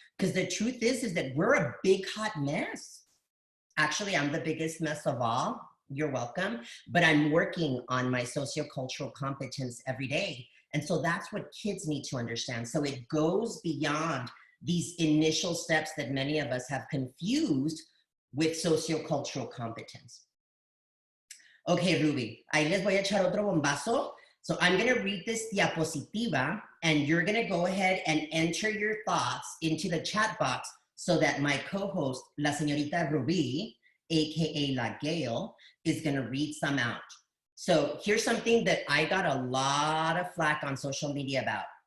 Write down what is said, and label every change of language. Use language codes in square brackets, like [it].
[en] Because the truth is that we're a big hot mess. Actually, I'm the biggest mess of all. You're welcome. But I'm working on my sociocultural competence every day. And so that's what kids need to understand. So it goes beyond these initial steps that many of us have confused with sociocultural competence. [es] Okay, Ruby, ahí les voy a echar otro bombazo. [en] So I'm gonna read this diapositiva and you're gonna go ahead and enter your thoughts into the chat box so that my co-host, La Señorita Ruby, AKA La Gail, is gonna read some out. So here's something that I got a lot of flack on social media about.